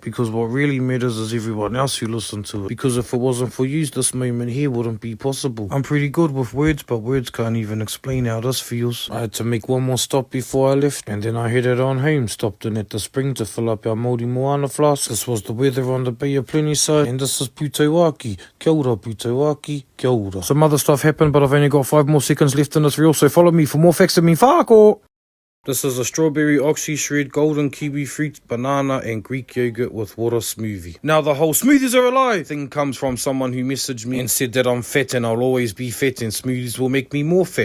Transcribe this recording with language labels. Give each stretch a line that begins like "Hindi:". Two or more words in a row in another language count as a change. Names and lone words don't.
English: Because what really matters is everyone else who listened to it. Because if it wasn't for you, this moment here wouldn't be possible. I'm pretty good with words, but words can't even explain how this feels. I had to make one more stop before I left, and then I headed on home. Stopped in at the spring to fill up our Māori Moana flask. This was the weather on the Bay of Plenty side, and this is Putoaki.
Māori: Kia ora, Putoaki. Kia ora.
English: Some other stuff happened, but I've only got 5 more seconds left in this reel, so follow me for more facts of me whāko. This is a strawberry oxy shred, golden kiwi fruit, banana and Greek yogurt with water smoothie. Now the whole smoothies are a lie thing comes from someone who messaged me and said that I'm fat and I'll always be fat and smoothies will make me more fat.